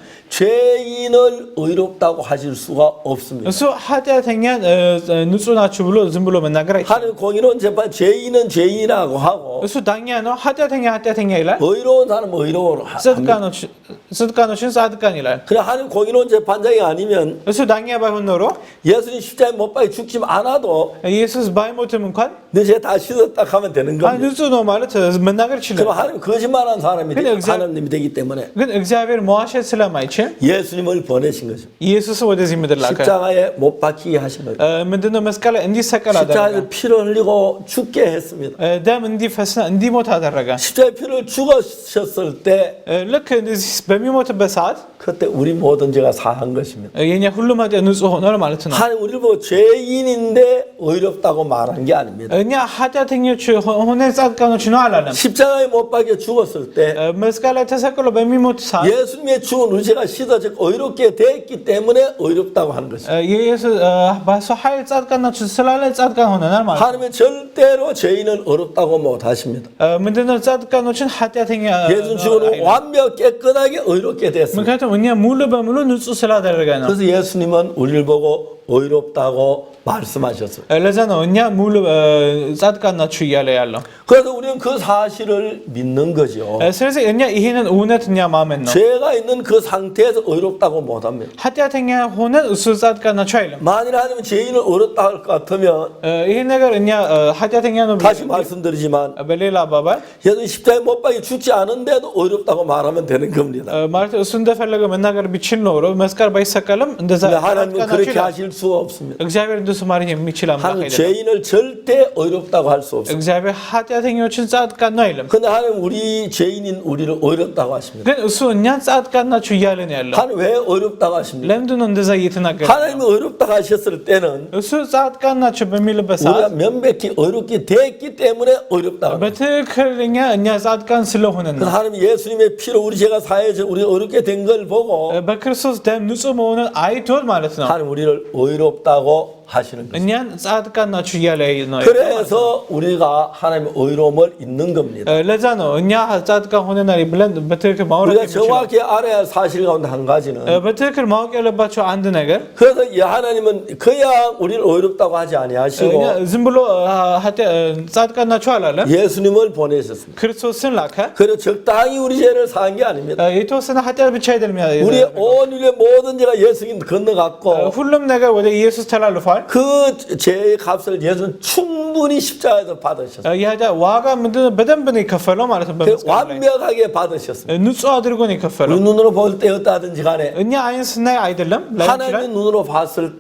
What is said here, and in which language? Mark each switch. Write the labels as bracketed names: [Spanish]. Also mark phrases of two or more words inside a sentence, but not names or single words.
[Korean] 죄인을 의롭다고 하실 수가 없습니다. [Amharic] እሱ ኃጢአተኛን ንጹህ ናችሁ ብሎ ዝም ብሎ መናገር አይችልም። [Korean] 하나님 공의로운 재판 죄인은 죄인이라고 하고 [Amharic] እሱ ዳኛ ነው። ኃጢአተኛ ይላል። [Korean] 의로운 사람은 의로운 [Amharic] ጽድቃኖችን ጻድቃን ይላል። [Korean] 그래 하나님 공의로운 재판장이 아니면 [Amharic] እሱ ዳኛ ባይሆን ኖሮ [Korean] 예수님 십자가에 못 박혀 죽지 않아도 [Amharic] ኢየሱስ ባይሞትም እንኳን [Korean] 내 죄 다 씻었다 하면 되는 겁니다. [Amharic] ንጹህ ነው ማለት መናገር ይችላል። [Korean] 그럼 하나님 거짓말한 사람이 근데 하나님이 되기 때문에 [Amharic] ግን እግዚአብሔር መዋሸት ስለማይችል [Korean] 예수님을 보내신 거죠. [Amharic] ኢየሱስ ወደዚህ ምድር ላከ። [Korean] 십자가에 못 박히게 하신 거죠. [Amharic] ምንድነው መስቀል ላይ እንዲሰቀል አደረገ። [Korean] 십자가에서 피를 흘리고 죽게 했습니다. [Amharic] ደም እንዲፈስ እንዲሞት አደረገ። [Korean] 십자가에 피를 죽으셨을 때 [Amharic] ልክ እንደዚህ በሚሞትበት ሰዓት [Korean] 그때 우리 모든 죄가 사한 것입니다. [Amharic] የኛ ሁሉም ኃጢአት ንጹህ ሆኗል ማለት ነው። [Korean] 하나님 우리를 보고 죄인인데 의롭다고 말한 게 아닙니다. [Amharic] እኛ ኃጢአተኞች ሆነን ጻድቃኖች ነው አላለም። [Korean] 십자가에 못 박혀 죽었을 때 [Amharic] መስቀል ላይ ተሰቅሎ በሚሞት ሰዓት [Korean] 예수님의 죽은 우리 죄가 씻어지고 의롭게 됐기 때문에 의롭다고 하는 것입니다. [Amharic] ኢየሱስ በሱ ኃይል ጻድቃን ናችሁ ስላለ ጻድቃን ሆነናል ማለት ነው። [Korean] 하나님은 절대로 죄인을 의롭다고 못 하십니다. [Amharic] ምንድነው ጻድቃኖችን ኃጢአተኛ [Korean] 예수님 죽은 후 완벽 깨끗하게 의롭게 됐습니다. [Amharic] ምክንያቱም እኛ ሙሉ በሙሉ ንጹህ ስላደረገ ነው። [Korean] 그래서 예수님은 우리를 보고 의롭다고 말씀하셨어요. [Amharic] ለዛ ነው እኛ ሙሉ ጻድቃን ናችሁ እያለ ያለው። [Korean] 그래서 우리는 그 사실을 믿는 거죠. [Amharic] ስለዚህ እኛ ይሄንን እውነት እኛ ማመን ነው። [Korean] 죄가 있는 그 상태에서 의롭다고 못합니다. [Amharic] ኃጢአተኛ ሆነን እሱ ጻድቃን ናችሁ አይልም። [Korean] 만일 하나님은 죄인을 의롭다 할 것 같으면 [Amharic] ይሄ ነገር እኛ ኃጢአተኛ ነው [Korean] 다시 말씀드리지만 [Amharic] በሌላ አባባል [Korean] 예수님 십자가에 못 박혀 죽지 않은데도 의롭다고 말하면 되는 겁니다. [Amharic] ማለት እሱ እንደፈለገ መናገር ቢችል ኖሮ መስቀል ባይሰቀልም እንደዛ [Korean] 하나님은 그렇게 하실 수가 없습니다. [Amharic] እግዚአብሔር እንደሱ ማለት የሚችል አምላክ [Korean] 하나님 [Amharic] አይደለም። [Korean] 죄인을 절대 의롭다고 할 수 없습니다. [Amharic] እግዚአብሔር ኃጢአተኞችን ጻድቃን ነው አይልም። [Korean] 근데 하나님 우리 죄인인 우리를 의롭다고 하십니다. [Amharic] ግን እሱ እኛን ጻድቃን ናችሁ እያለ ነው ያለው። [Korean] 하나님 왜 의롭다고 하십니까? [Amharic] ለምንድን ነው እንደዛ እየተናገረ? [Korean] 하나님이 의롭다고 하셨을 때는 [Amharic] እሱ ጻድቃን ናችሁ በሚልበት [Korean] 우리가 [Amharic] ሰዓት [Korean] 명백히 의롭게 됐기 때문에 의롭다고 합니다. [Amharic] በትክክለኛ እኛ ጻድቃን ስለሆነ ነው። [Korean] 하나님 예수님의 피로 우리 죄가 사해져 우리 의롭게 된 걸 보고 [Amharic] በክርስቶስ ደም ንጹህ መሆኑን አይቶት ማለት ነው። [Korean] 하나님 우리를 의롭다고 하시는 거죠. [Amharic] እኛን ጻድቃን ናችሁ እያለ ነው። [Korean] 그래서 우리가 하나님의 의로움을 있는 겁니다. [Amharic] ለዛ ነው እኛ ጻድቃን ሆነናል ብለን በትክክል ማውራት [Korean] 우리가 [Amharic] የምንችለው። [Korean] 정확히 알아야 할 사실 가운데 한 가지는 [Amharic] በትክክል ማወቅ ያለባቸው አንድ ነገር [Korean] 그래서 하나님은 그냥 우리를 의롭다고 하지 아니하시고 [Amharic] እኛ ዝም ብሎ ጻድቃን ናችሁ አላለም። [Korean] 예수님을 보내셨습니다. [Amharic] ክርስቶስን ላከ። [Korean] 그리고 적당히 우리 죄를 사한 게 아닙니다. [Amharic] የተወሰነ ኃጢአት ብቻ አይደለም። [Korean] 우리의 온 인류의 모든 죄가 예수님 건너갔고 [Amharic] ሁሉም ነገር ወደ ኢየሱስ ተላልፏል። [Korean] 그 죄의 값을 예수는 충분히 충분히 십자가에서 받으셨어요. [Amharic] ያ ዋጋ ምንድነው? በደንብ ነው የከፈለው ማለት ነው። በመስቀል ላይ [Korean] 완벽하게 받으셨습니다. [Amharic] ንጹህ አድርጎ ነው የከፈለው። [Korean] 우리 눈으로 볼 때 어떠하든지 간에 [Amharic] እኛ አይን ስናይ አይደለም ላይ ይችላል። [Korean] 하나님 눈으로 봤을 때